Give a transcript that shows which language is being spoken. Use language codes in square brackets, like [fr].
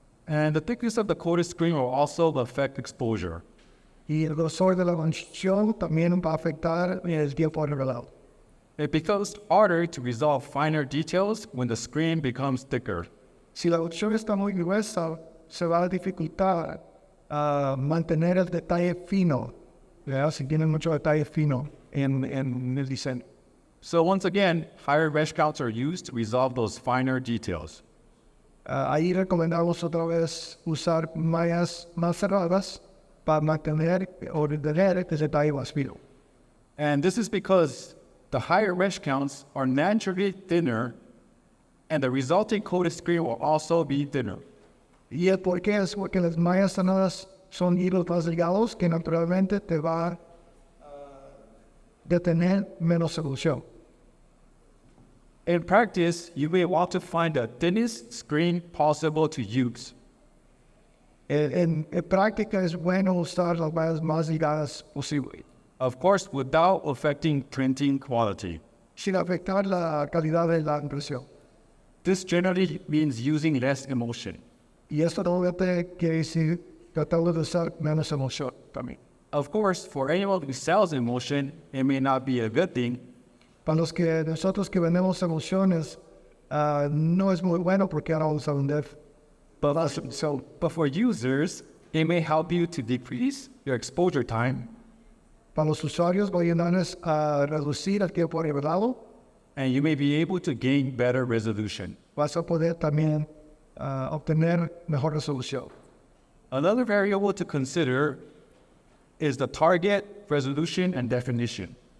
[en] And the thickness of the coated screen will also affect exposure. [es] Y el grosor de la emulsión también va a afectar el tiempo de revelado. [en] It becomes harder to resolve finer details when the screen becomes thicker. [es] Si la emulsión está muy gruesa, se va a dificultar mantener el detalle fino, ¿verdad? Si tiene mucho detalle fino en el diseño. [en] So once again, higher mesh counts are used to resolve those finer details. [es] Ahí recomendamos otra vez usar mallas más cerradas para mantener o retener el detalle más fino. [en] And this is because the higher mesh counts are naturally thinner, and the resulting coated screen will also be thinner. [es] Y el por qué es porque las mallas cerradas son hilos más delgados que naturalmente te va a detener menos solución. [en] In practice, you may want to find the thinnest screen possible to use. [es] En práctica es bueno usar las mallas más delgadas posible, [en] Of course, without affecting printing quality. [es] sin afectar la calidad de la impresión. [en] This generally means using less emulsion. [es] Y esto normalmente quiere decir tratando de usar menos emulsión también. [en] Of course, for anyone who sells emulsion, it may not be a good thing, [es] Para los que nosotros que vendemos emulsiones, no es muy bueno porque ahora vamos a vender. [en] but for users, it may help you to decrease your exposure time, [es] Para los usuarios va a ayudarles a reducir el tiempo de revelado. [en] and you may be able to gain better resolution. [es] Vas a poder también obtener mejor resolución. [en] Another variable to consider is the target, resolution, and definition.